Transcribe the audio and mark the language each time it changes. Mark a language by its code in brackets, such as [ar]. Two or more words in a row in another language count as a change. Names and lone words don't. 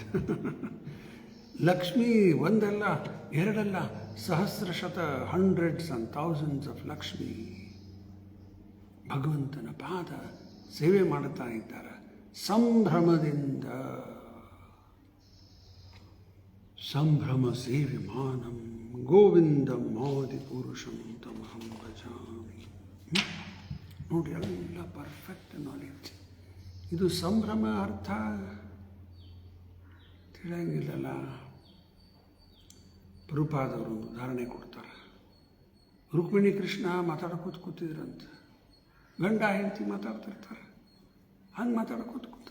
[kn] ಲಕ್ಷ್ಮೀ ಒಂದಲ್ಲ ಎರಡಲ್ಲ, ಸಹಸ್ರಶತ, [en] hundreds and thousands of [kn] ಲಕ್ಷ್ಮೀ ಭಗವಂತನ ಪಾದ ಸೇವೆ ಮಾಡುತ್ತಾ ಇದ್ದಾರೆ ಸಂಭ್ರಮದಿಂದ. [sa] ಸಂಭ್ರಮ ಸೇವ್ಯಮಾನಂ ಗೋವಿಂದಂ ಆದಿಪುರುಷಂ ತಮಹಂ ಭಜಾಮಿ. [kn] ನೋಡಿ, ಎಲ್ಲ [en] perfect knowledge. [kn] ಇದು ಸಂಭ್ರಮ ಅರ್ಥ ತಿಳಿಯಂಗಿಲ್ಲಲ್ಲ. ಪ್ರಭುಪಾದವರು ಒಂದು ಉದಾಹರಣೆ ಕೊಡ್ತಾರೆ. ರುಕ್ಮಿಣಿ ಕೃಷ್ಣ ಮಾತಾಡ್ಕೋತ ಕೂತಿದ್ರಂತ, ಗಂಡ ಹೆಂಡತಿ ಮಾತಾಡ್ತಿರ್ತಾರೆ, ಹಂಗೆ ಮಾತಾಡ್ಕೋತ ಕೂತಾರೆ.